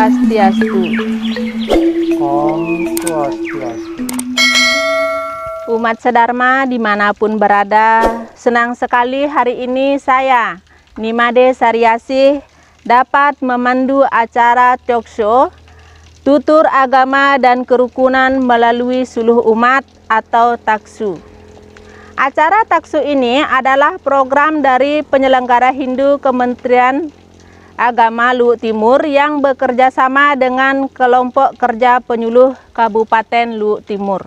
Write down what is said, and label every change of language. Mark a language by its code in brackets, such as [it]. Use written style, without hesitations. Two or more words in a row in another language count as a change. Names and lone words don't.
[sa] Swastiastu. Om Swastiastu. [id] Umat sedharma dimanapun berada, senang sekali hari ini saya, Nimade Saryasih, dapat memandu acara talk show Tutur Agama dan Kerukunan melalui Suluh Umat atau Taksu. Acara Taksu ini adalah program dari penyelenggara Hindu Kementerian Agama Luhut Timur yang bekerja sama dengan kelompok kerja penyuluh Kabupaten Luhut Timur.